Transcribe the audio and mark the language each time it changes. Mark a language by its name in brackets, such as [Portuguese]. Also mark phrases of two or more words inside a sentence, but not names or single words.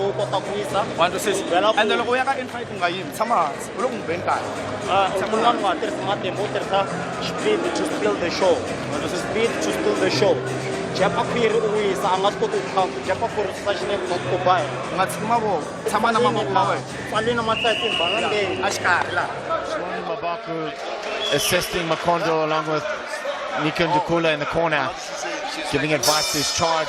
[Tsonga] wo kota ku wisa ende loko u ya ka infight u nga yimi tshama hansi u le ku n'wi beni kahle un'wana nga tirhisa matimba u tirhisa [English] speed to steal the show speed to steal the show [Tsonga] jab a khwiri u wisa a nga swi koti ku count jab a khwiri swi xinene ku baya u nga tshiki mavoko tshama na mavoko ma wena pfalini na masayitini banga leyi a xikarhi laha [English] Mabaku assisting Makondo along with Nico Ndukula in the corner, giving advice to his charge.